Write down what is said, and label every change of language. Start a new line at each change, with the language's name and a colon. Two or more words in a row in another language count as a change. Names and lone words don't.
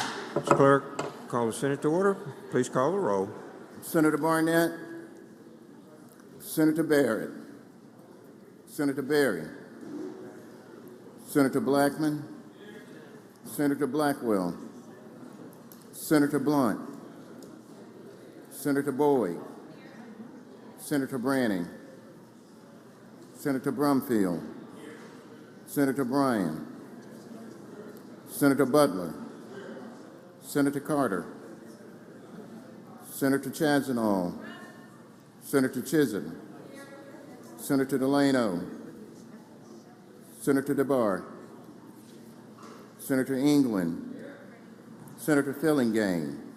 English: Mr. Clerk, call the Senate to order. Please call the roll. Senator Barnett, Senator Barrett, Senator Berry, Senator Blackman, Senator Blackwell, Senator Blunt, Senator Boyd, Senator Branning, Senator Brumfield, Senator Bryan, Senator Butler, Senator Carter, Senator Chazanall, Senator Chisholm, Senator Delano, Senator DeBar, Senator England, Senator Fillingane,